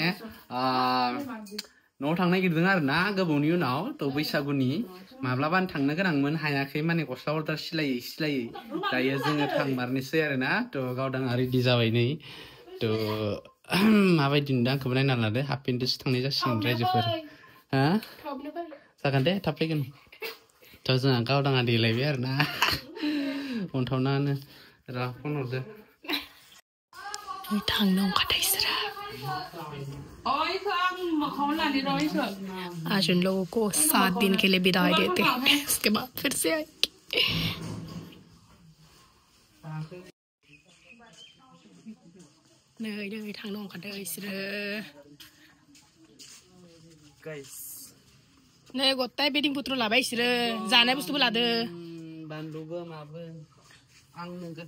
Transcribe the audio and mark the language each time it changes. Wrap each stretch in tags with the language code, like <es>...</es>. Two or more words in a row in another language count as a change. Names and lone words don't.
<brx>न'आव थांनो नागिरदों आरोना गोबावनि उनाव थ' बैसागुनि माब्लाबानो थांनो गोनांमोन हायाखै माने गस्ला अर्डार सिलायै दायो जोङो थांमारनोसै आरोना थ' गावदांआ रेडि जाबाय नै थ' माबायदि नुदों आंखौबो नायना लादो हाफ पेन्टसो थांनाय जासिगोन रायजोफोर हा जागोन दे थाब फैगोन थ' जोंहा गावदांआ देलायबाय आरोना अन्थावनानो र' फन हरदो थांनो ओंखारदों इसोरा</brx> <hi>आज उन लोगों को 7 दिन के लिए विदाई देते हैं उसके बाद फिर से आएंगे</hi> <brx>नै थांनो ओंखारदों इसोरो नै गत्ताय बेदिं पुत्र लाबाय इसोरो जानाय बुस्थुबो लादो बानलुबो माबो आं नोंगो</brx>